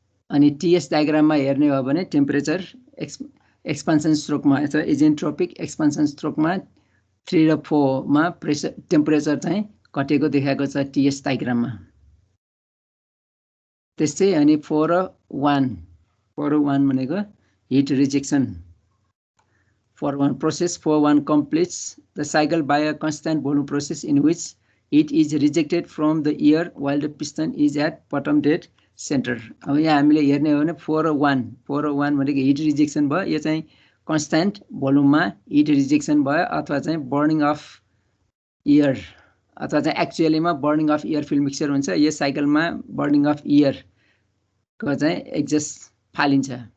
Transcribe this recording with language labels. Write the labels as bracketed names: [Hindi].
[Nepali] अनि टीएस डायग्राममा हेर्ने हो भने टेम्परेचर एक्सपान्सन स्ट्रोकमा इजेन्ट्रोपिक एक्सपान्सन स्ट्रोकमा 3 र 4 मा टेम्परेचर चाहिँ घटेको देखाएको छ टीएस डायग्राममा। त्यस्तै अनि 4 र 1 भनेको hit rejection. [English] 4-1 process 4-1 completes the cycle by a constant volume process in which heat is rejected from the air while the piston is at bottom dead center। [Nepali] अब यहाँ हामीले हेर्ने हो भने 4 र 1 भनेको हिट रिजेक्सन भयो। यो चाहिँ कन्स्ट्यान्ट भोल्युममा हिट रिजेक्सन भयो अथवा चाहिँ बर्निङ अफ एयर अथवा चाहिँ एक्चुअलीमा burning of air filled mixture हुन्छ। यो साइकलमा बर्निङ अफ एयरको चाहिँ एक्जस्ट फालिन्छ।